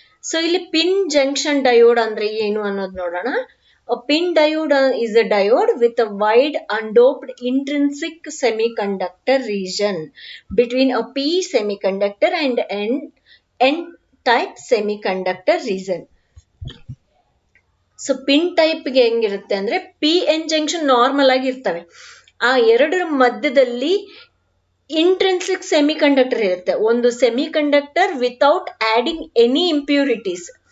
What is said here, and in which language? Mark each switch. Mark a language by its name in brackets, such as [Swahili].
[Kannada] So ಇಲ್ಲಿ pin junction diode ಅಂದ್ರೆ ಏನು ಅನ್ನೋದು ನೋಡೋಣ. [English] A pin diode is a diode with a wide undoped intrinsic semiconductor region between a P semiconductor and N type semiconductor region. [Kannada] So pin type ಗೆ ಹೆಂಗಿರುತ್ತೆ ಅಂದ್ರೆ PN junction normal ಆಗಿ ಇರ್ತವೆ, ಆ ಎರಡರ ಮಧ್ಯದಲ್ಲಿ ಇಂಟ್ರೆನ್ಸಿಕ್ ಸೆಮಿಕಂಡಕ್ಟರ್ ಇರುತ್ತೆ, ಒಂದು [English] Semiconductor without adding any impurities.